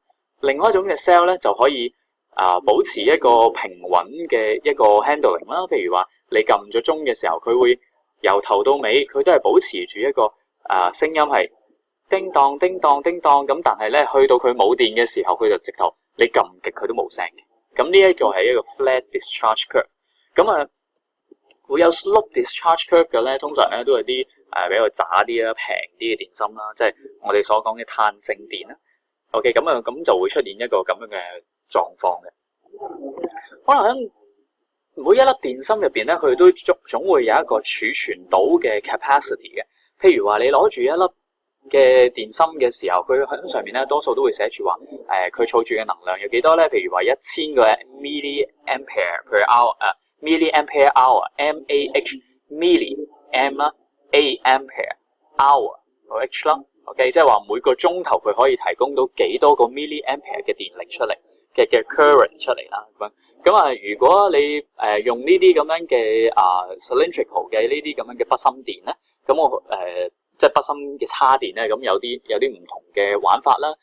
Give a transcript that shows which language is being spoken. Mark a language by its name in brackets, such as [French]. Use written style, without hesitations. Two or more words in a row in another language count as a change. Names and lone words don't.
[Cantonese] 另外一種嘅 cell 咧就可以保持一個平穩嘅一個 handling 啦。譬如話你撳咗鐘嘅時候，佢會由頭到尾佢都係保持住一個聲音係叮當叮當叮當咁，但係咧去到佢冇電嘅時候，佢就直頭你撳極佢都冇聲嘅。咁呢一個係一個 [English] flat discharge curve。 [Cantonese] 咁會有 [English] slope discharge curve [Cantonese] 嘅咧，通常咧都係啲比較渣啲啦、平啲嘅電芯啦，即係我哋所講嘅碳性電啦。OK， 咁就會出現一個咁樣嘅狀況嘅。可能喺每一粒電芯入邊咧，佢都總會有一個儲存到嘅 capacity 嘅。譬如話你攞住一粒嘅電芯嘅時候，佢喺上面咧多數都會寫住話佢儲住嘅能量有幾多咧？譬如話1000個 [English] milliampere per hour，milliampere hour，mAh milli m [Cantonese] 啦 ， [English] ampere hour h [Cantonese] 啦 ，OK， 即係話每個鐘頭佢可以提供到幾多個 milliampere 嘅電力出嚟嘅 current 出嚟啦。咁如果你用呢啲咁樣嘅cylindrical 嘅呢啲咁樣嘅筆芯電咧，咁我即係筆芯嘅叉電咧，咁有啲唔同嘅玩法啦。